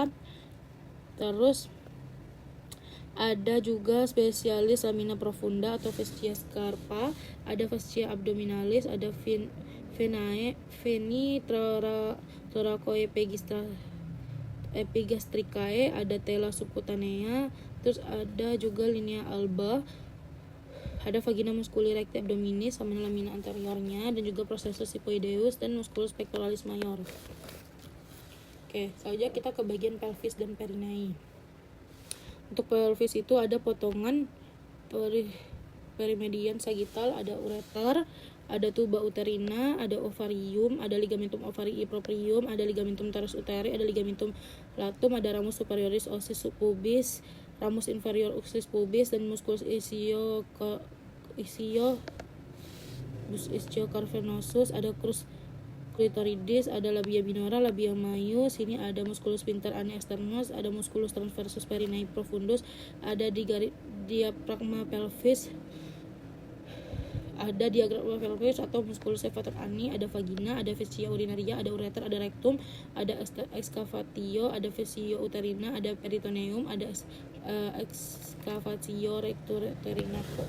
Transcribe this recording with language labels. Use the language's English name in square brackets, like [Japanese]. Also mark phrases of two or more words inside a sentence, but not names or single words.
[Indonesian] Terus ada juga spesialis [Latin] lamina profunda [Indonesian] atau [Latin] fascia scarpa, [Indonesian] ada [Latin] fascia abdominalis, [Indonesian] ada [Latin] venae veni epigastricae, [Indonesian] ada [Latin] tela subcutanea, [Indonesian] terus ada juga [Latin] linea alba, [Indonesian] ada [Latin] vagina musculi recti abdominis [Indonesian] sama [Latin] lamina anteriornya, [Indonesian] dan juga [Latin] processus sipoideus [Indonesian] dan [Latin] musculus pectoralis mayor. [Indonesian] Oke, selanjutnya kita ke bagian pelvis dan perineum. Untuk pelvis itu ada potongan perimedian sagittal, ada ureter, ada [Latin] tuba uterina, [Indonesian] ada ovarium, ada [Latin] ligamentum ovarii proprium, [Indonesian] ada [Latin] ligamentum teres uteri, [Indonesian] ada [Latin] ligamentum latum, [Indonesian] ada [Latin] ramus superioris ossis pubis, ramus inferior ossis pubis, [Indonesian] dan musculus ischiocarvenosus, ada [Latin] crus clitoridis, [Indonesian] ada [Latin] labia minora, labia majus, [Indonesian] ini ada [Latin] musculus sphincter ani externus, [Indonesian] ada [Latin] musculus transversus perineum profundus, [Indonesian] ada [Latin] diaphragma pelvis, [Indonesian] ada [Latin] diaphragma pelvis [Indonesian] atau [Latin] musculus elevator ani, [Indonesian] ada vagina, ada [Latin] fascia urinaria, [Indonesian] ada ureter, ada rectum, ada excavatio, ada [Latin] fascia uterina, [Indonesian] ada peritoneum, ada [Latin] excavatio rectouterina.